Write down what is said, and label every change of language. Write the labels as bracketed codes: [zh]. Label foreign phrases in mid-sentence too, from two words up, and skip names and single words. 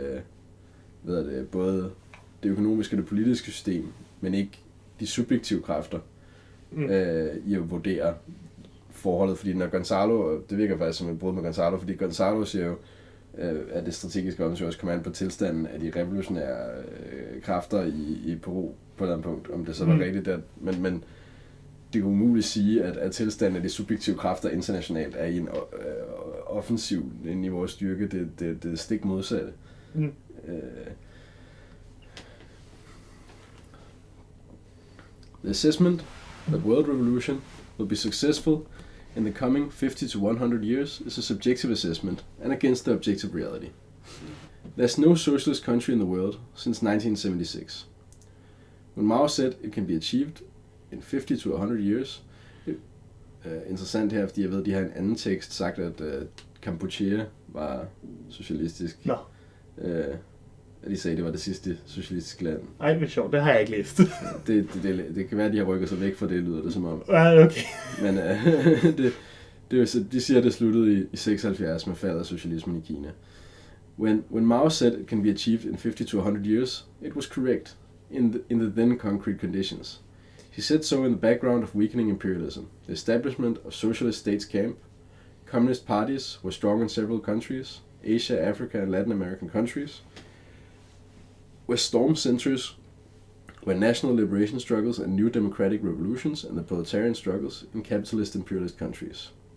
[da] både det økonomiske og det politiske system, men ikke de subjektive kræfter i at vurdere forholdet, fordi når Gonzalo, det virker faktisk som et brud med Gonzalo, fordi Gonzalo siger jo, at det strategiske også kommer an på tilstanden af de revolutionære kræfter i Peru på et eller andet punkt, om det så var rigtigt der, men det kan umuligt sige, at tilstanden af de subjektive kræfter internationalt er i en offensiv niveau af styrke, det er stik modsatte. [en] The assessment that world revolution will be successful in the coming 50 to 100 years is a subjective assessment and against the objective reality. There's no socialist country in the world since 1976. When Mao said it can be achieved in 50 to 100 years, [da] interessant her, fordi jeg ved, de har en anden tekst sagt, at Kampuchea var socialistisk. Nå. De sagde, det var det sidste socialistiske land. Ej, det er sjovt. Det har jeg ikke læst. det kan være, at de har rykket sig væk fra det, lyder det som om. Ja, okay. Men de siger, at det sluttede i 76 med faldet af socialismen i Kina. [en] When Mao said it can be achieved in 50 to 100 years, it was correct in the then concrete conditions. He said so in the background of weakening imperialism, the establishment of socialist states camp, communist parties were strong in several countries, Asia, Africa and Latin American countries, were storm centers where national liberation struggles and new democratic revolutions and the proletarian struggles in capitalist imperialist countries.